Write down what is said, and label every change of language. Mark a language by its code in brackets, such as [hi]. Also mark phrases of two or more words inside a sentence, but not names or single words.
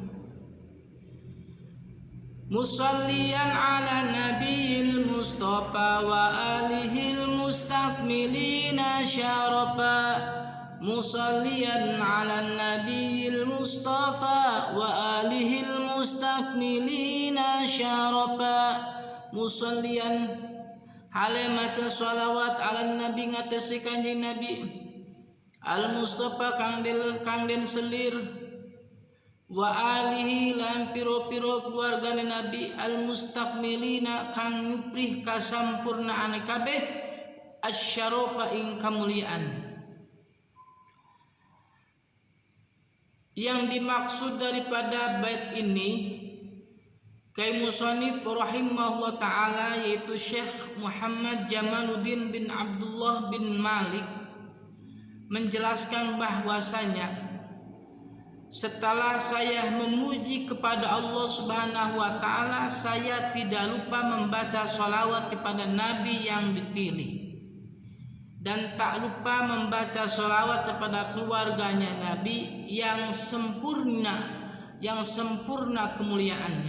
[ar] مصليا على النبي المصطفى وآله المستكملين الشرفا. مصليا على النبي المصطفى وآله المستكملين الشرفا. [jv] Musalliyan hale maca sholawat [ar] على النبي [jv] ngatasi kanjeng nabi [ar] المصطفى [jv] kang den selir [ar] وآله [jv] lan piro-piro keluargane nabi [ar] المستكملين [jv] kang nyuprih kasampurnaane kabeh asyarafa ing kamuliaan. [id] Yang dimaksud daripada bait ini kai musannif [ar] رحمه الله تعالى [id] yaitu Syekh Muhammad Jamaluddin bin Abdullah bin Malik menjelaskan bahwasanya setelah saya memuji kepada Allah [ar] سبحانه وتعالى, [id] saya tidak lupa membaca sholawat kepada Nabi yang dipilih dan tak lupa membaca sholawat kepada keluarganya Nabi yang sempurna kemuliaannya.